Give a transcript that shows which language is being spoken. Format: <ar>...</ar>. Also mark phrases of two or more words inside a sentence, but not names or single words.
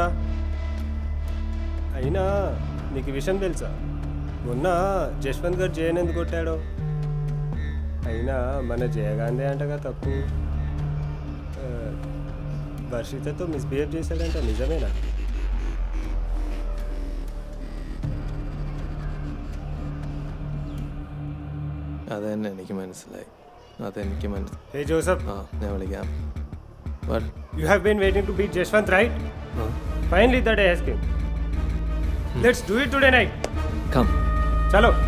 <te>అయినా నీకు ఈ విషయం తెలుసా? మొన్న జశ్వంత్ గారు జయన్ ఎందుకు కొట్టాడో? అయినా మన జయగాంధీ అంటగా తప్పు. వర్షితతో మిస్బిహేవ్ చేశాడంట, నిజమేనా?</te> <ml>അതെന്നെ എനിക്ക് മനസ്സിലായി. അതെനിക്ക് മനസ്സിലായി.</ml> <en>Hey Joseph.</en> <ml>ഞാൻ വിളിക്കാം.</ml> <en>What? You have been waiting to beat Jashwant, right? Finally the day has come. Let's do it today night. Come. Chalo.</en>